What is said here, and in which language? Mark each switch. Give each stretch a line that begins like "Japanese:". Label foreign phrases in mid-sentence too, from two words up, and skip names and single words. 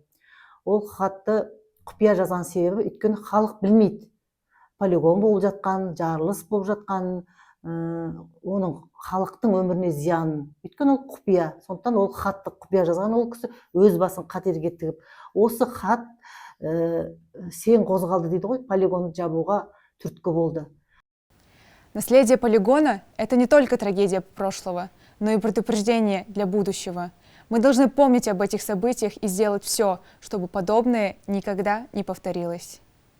Kazakh: Ол хатты құпия жазған себебі, өйткені халық білмейді полигон болып жатқан, жарылыс болып жатқан, оның халықтың өміріне зиянын. Өйткені ол құпия. Сондықтан ол хатты құпия жазған ол кісі өз басын қатерге тігіп. Осы хат сен қозғалды дейді ғой, полигонды жабуға түрткі болды.
Russian: Наследие полигона – это не только трагедия прошлого, но и предупреждение для будущего. Мы должны помнить об этих событиях и сделать все, чтобы подобное никогда не повторилось.